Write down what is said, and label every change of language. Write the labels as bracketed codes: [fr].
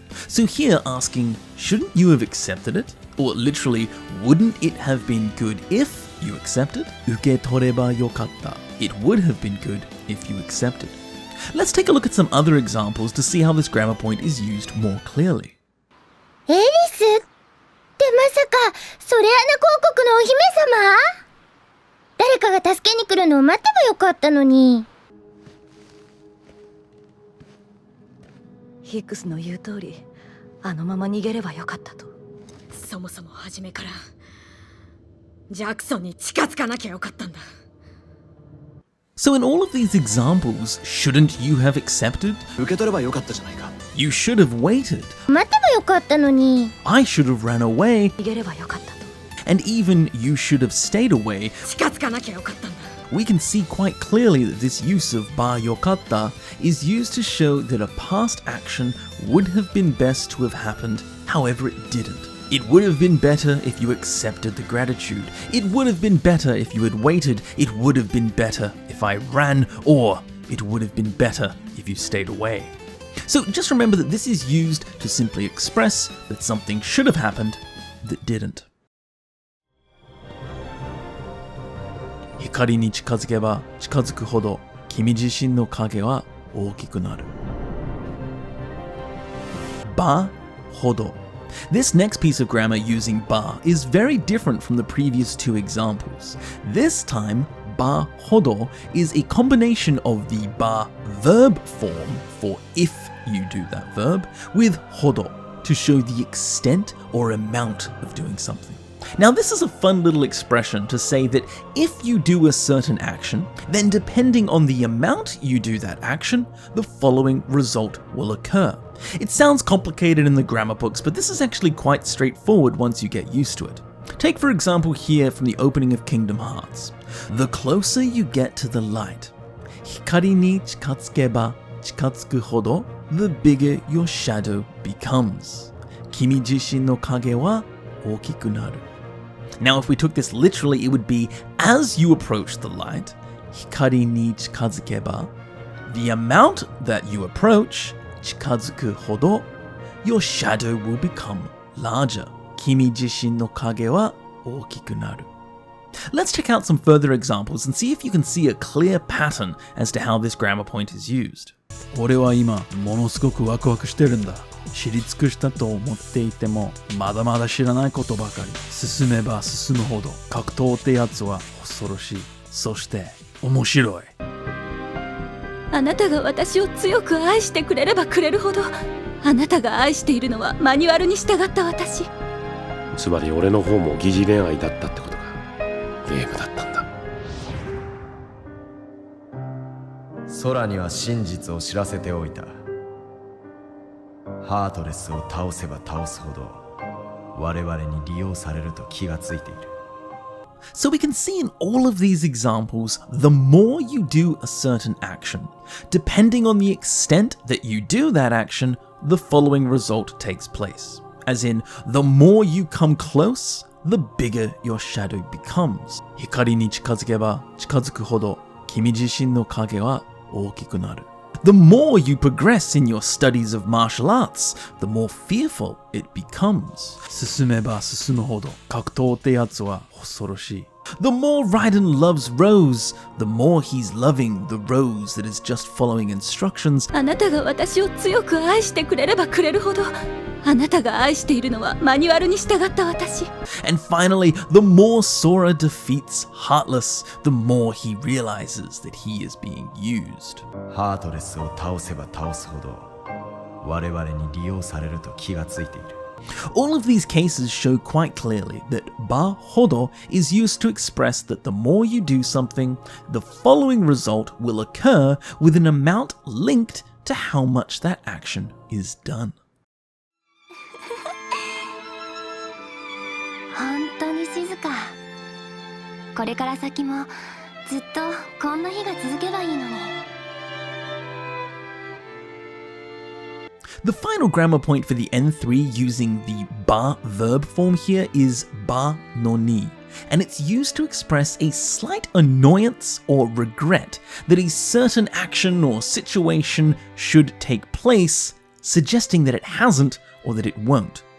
[en] So here asking, shouldn't you have accepted it? Or literally, wouldn't it have been good if you accepted? [ja] Uketoreba yokatta. [en] It would have been good if you accepted. Let's take a look at some other examples to see how this grammar point is used more clearly. [ja] エリスってまさかソレアナ公国のお姫様？誰かが助けに来るのを待てばよかったのに。ヒックスの言う通り、あのまま逃げればよかったと。そもそも初めからジャクソンに近づかなきゃよかったんだ。 [en] So in all of these examples, shouldn't you have accepted? [ja] 受け取ればよかったじゃないか。 [en] You should have waited. [ja] 待てばよかったのに。 [en] I should have ran away. [ja] 逃げればよかったと。 [en] And even you should have stayed away. [ja] 近づかなきゃよかったんだ。 [en] We can see quite clearly that this use of ba yokatta is used to show that a past action would have been best to have happened, however it didn't. It would have been better if you accepted the gratitude. It would have been better if you had waited. It would have been better if I ran, or it would have been better if you stayed away. So just remember that this is used to simply express that something should have happened that didn't. [ja] 光に近づけば近づくほど君自身の影は大きくなる。 Ba HODO. [en] This next piece of grammar using ba is very different from the previous two examples. This time, ba HODO is a combination of the ba verb form for if you do that verb with HODO to show the extent or amount of doing something. Now this is a fun little expression to say that if you do a certain action, then depending on the amount you do that action, the following result will occur. It sounds complicated in the grammar books, but this is actually quite straightforward once you get used to it. Take for example here from the opening of Kingdom Hearts. The closer you get to the light, [ja] 光に近づけば近づくほど [en] the bigger your shadow becomes. [ja] 君自身の影は大きくなる. [en] Now, if we took this literally, it would be as you approach the light, [ja] 光に近づけば [en] the amount that you approach, [ja] 近づくほど [en] your shadow will become larger. [ja] 君自身の影は大きくなる. [en] Let's check out some further examples and see if you can see a clear pattern as to how this grammar point is used. [ja] 俺は今ものすごくワクワクしてるんだ。知り尽くしたと思っていてもまだまだ知らないことばかり。進めば進むほど格闘ってやつは恐ろしい。そして面白い。あなたが私を強く愛してくれればくれるほど、あなたが愛しているのはマニュアルに従った私。つまり俺の方も疑似恋愛だったってことか。ゲームだったんだ。空には真実を知らせておいた。ハートレスを倒せば倒すほど我々に利用されると気がついている。 [en] So we can see in all of these examples, the more you do a certain action, depending on the extent that you do that action, the following result takes place. As in, the more you come close, the bigger your shadow becomes. [ja] 光に近づけば近づくほど君自身の影は大きくなる. [en] The more you progress in your studies of martial arts, the more fearful it becomes. [ja] 進めば進むほど格闘ってやつは恐ろしい。 [en] The more Raiden loves Rose, the more he's loving the Rose that is just following instructions. [ja] あなたが私を強く愛してくれればくれるほど、あなたが愛しているのはマニュアルに従った私。 [en] And finally, the more Sora defeats Heartless, the more he realizes that he is being used. [ja] ハートレスを倒せば倒すほど我々に利用されると気がついている。 [en] All of these cases show quite clearly that ba HODO is used to express that the more you do something, the following result will occur with an amount linked to how much that action is done. [ja] 本当に静か。これから先もずっとこんな日が続けばいいのに。 [en] The final grammar point for the N3 using the ba verb form here is ba NONI, and it's used to express a slight annoyance or regret that a certain action or situation should take place, suggesting that it hasn't or that it won't.